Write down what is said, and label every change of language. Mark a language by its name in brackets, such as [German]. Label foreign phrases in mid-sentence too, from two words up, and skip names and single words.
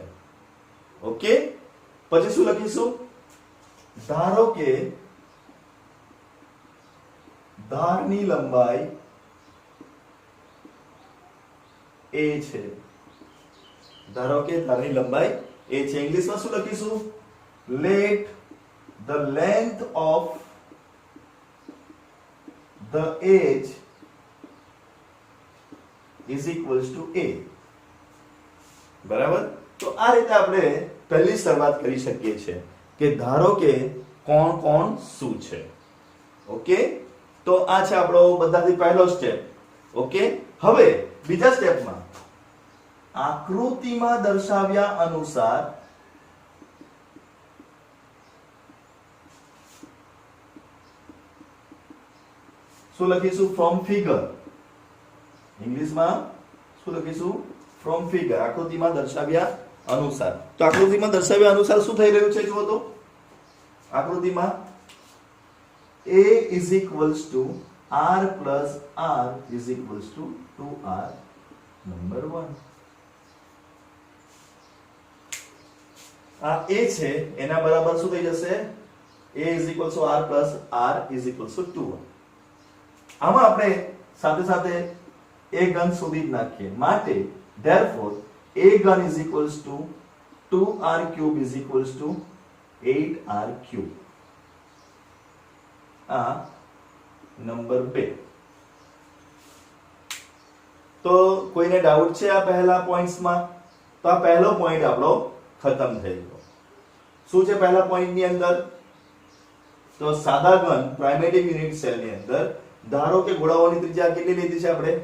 [Gujarati] ઓકે, પછી શું લખીશું? ધારો કે ધારની લંબાઈ a છે. ધારો કે ધારની લંબાઈ a છે. ઇંગ્લિશમાં શું લખીશું? [English] let the length of the edge is equals to a. [Gujarati] બરાબર? તો આ રીતે આપણે પહેલી શરૂઆત કરી શકીએ છીએ કે ધારો કે કોણ કોણ શું છે. ઓકે, તો આ છે આપણો બધાથી પહેલો સ્ટેપ. ઓકે, હવે બીજા સ્ટેપમાં આકૃતિમાં દર્શાવ્યા અનુસાર શું લખીશું? [English] from figure. [Gujarati] ઇંગ્લિશમાં શું લખીશું? [English] from figure. [Gujarati] આકૃતિમાં દર્શાવ્યા અનુસાર. તો આકૃતિમાં દર્શાવ્યા અનુસાર શું થઈ રહ્યું છે જુઓ તો. [English] આકૃતિમાં a is equals to r plus r is equals to 2r number 1. [Gujarati] આ a છે એના બરાબર શું થઈ જશે? [English] a is equals to r plus r is equals to 2. [Gujarati] આમાં આપણે સાથે સાથે a ઘન શોધી જ નાખીએ. [English] માટે therefore a ઘન is equals to 2r cube is equals to 8r cube. [Gujarati] આ નંબર 2. તો કોઈને ડાઉટ છે આ પહેલા પોઈન્ટ્સમાં? તો આ પહેલો પોઈન્ટ આપણો ખતમ થઈ ગયો. શું છે પહેલા પોઈન્ટની અંદર? તો સાદા ઘન [English] primitive unit cell [Gujarati] અંદર ધારો કે ગોળાઓની ત્રિજ્યા કેટલી લીધી છે આપણે?